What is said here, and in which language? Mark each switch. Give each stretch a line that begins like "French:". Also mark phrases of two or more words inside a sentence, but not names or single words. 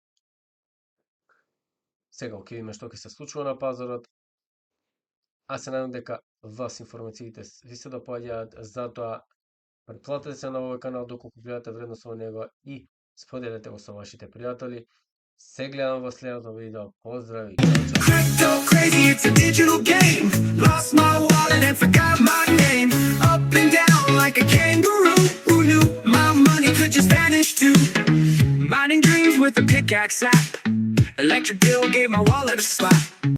Macedonian: Сега ќе видиме што ќе се случува на пазарот. А се надам дека вас информациите ви се допаѓаат, затоа претплатете се на овој канал доколку гледате вредност во него и споделете го со вашите пријатели. Се гледам во следното видео. Поздрави!
English: Crypto crazy, it's a digital game. Lost my wallet and forgot my name. Up and down like a kangaroo. Who knew my money could just vanish too? Mining dreams with a pickaxe app. Electric bill gave my wallet a slap.